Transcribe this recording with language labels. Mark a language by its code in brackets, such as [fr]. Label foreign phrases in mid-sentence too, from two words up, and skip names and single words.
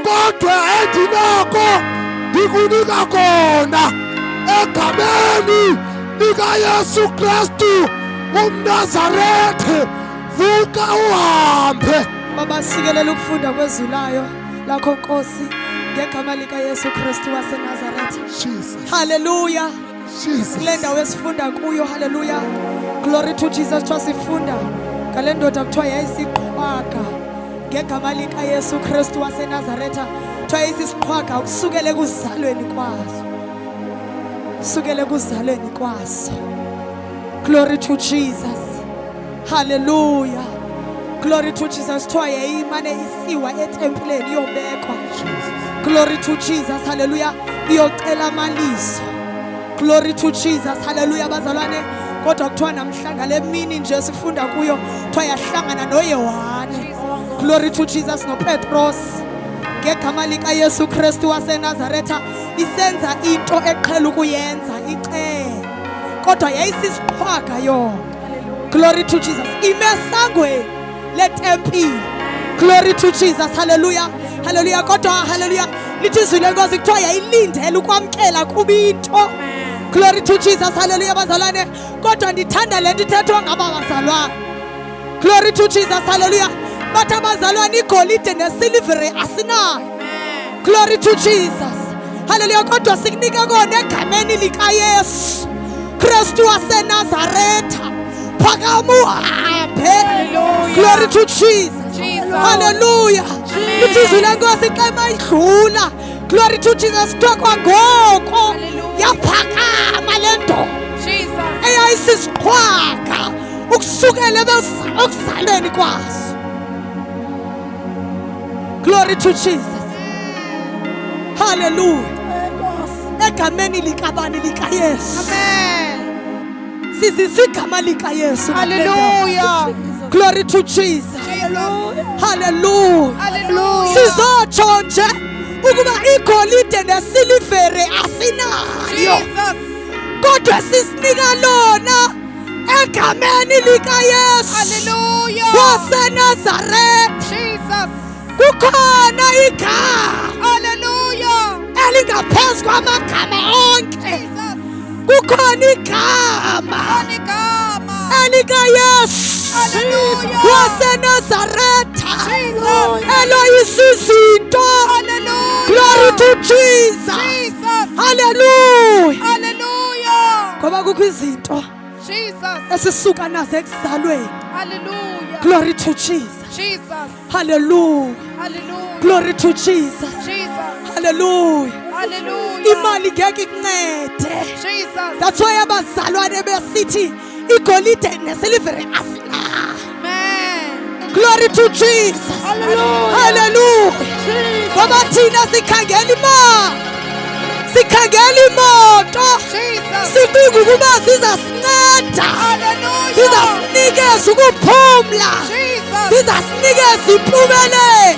[xh] kodwa endinako ndikunika kona egameni likaYesu Kristu umNazaretha, vuka uhambe. Baba sikelela ukufunda kwezulayo lakho Nkosi ngegama lika Yesu Kristu waseNazaretha. Jesus. Hallelujah. Jesus. Kule ndawo esifunda kuyo. [en] Hallelujah. Glory to Jesus. [xh] Twasifunda ngale ndoda kuthiwa yayisiqhwaga ngegama lika Yesu Kristu waseNazaretha. Kuthiwa yayisisiqhwaga ukusukela ekuzalweni kwazo. Kusukela ekuzalweni kwazo. [en] Glory to Jesus. Hallelujah. Glory to Jesus. [xh] Kuthiwa yayimane isiwa etempileni iyobekwa. [en] Glory to Jesus. Hallelujah. [xh] Iyocela amalizo. [en] Glory to Jesus. [xh] Hallelujah bazalwane. Kodwa kuthiwa namhlanje le mini nje sifunda kuyo kuthiwa yahlangana noYohane. [en] Glory to Jesus noPetros. [xh] Ngegama lika Yesu Kristu waseNazaretha isenza into eqhela ukuyenza icele. Kodwa yayisisiqhwaga yo. [en] Glory to Jesus. [xh] Imesangweni letempile. [en] Glory to Jesus. [xh] Hallelujah. Hallelujah. Kodwa hallelujah. Lithi izwi lenkosi kuthiwa yayilindele ukwamkela kuba into. [en] Glory to Jesus. [xh] Hallelujah bazalwane. Kodwa ndithanda le nto ithethwa ngaba bazalwane. [en] Glory to Jesus. [xh] Hallelujah. Bathi abazalwane igolide nesilivere asinayo. [en] Glory to Jesus. [xh] Hallelujah. Kodwa sikunika kona egameni lika Yesu Kristu waseNazaretha. phakama uhambe. [en] Glory to Jesus. [xh] Hallelujah. Lithi izwi lenkosi xa mayidlula. [en] Glory to Jesus. [xh] Kuthiwa kwangoko yaphakama le ndoda eyayisisiqhwaga ukusukela ekuzalweni kwaso. [en] Glory to Jesus. [xh] Hallelujah. Egameni likabani likaYesu. Sizisa igama likaYesu. Hallelujah. [en] Glory to Jesus. [xh] Hallelujah. Hallelujah. Sizotsho nje ukuba igolide nesilivere asinayo, kodwa sisinika lona egameni likaYesu. Hallelujah. waseNazaretha. Jesus. Kukhona igama Hallelujah. elingaphezu kwamagama onke. Jesus. Kukhona igama Onigama. elikaYesu Hallelujah. waseNazaretha Jesus. eloyisa izinto. Hallelujah. [en] Glory to Jesus. [xh] Jesus. Hallelujah. Hallelujah. Ngoba kukho izinto Jesus. esisuka nazo ekuzalweni. Hallelujah. [en] Glory to Jesus. [xh] Jesus. Hallelujah. Hallelujah. [en] Glory to Jesus. [xh] Jesus. Hallelujah. Hallelujah. Imali ngeke ikuncede. Jesus. [en] That's why [xh] abazalwane besithi igolide nesilivere asina. Amen. [en] Glory to Jesus. [xh] Hallelujah. Hallelujah. Ngoba thina sikhangela imali, sikhangela imoto, Jesus. sicinga ukuba zizasinceda, Hallelujah. zizasinikeza ukuphumla, Jesus. zizasinikeza impumelelo,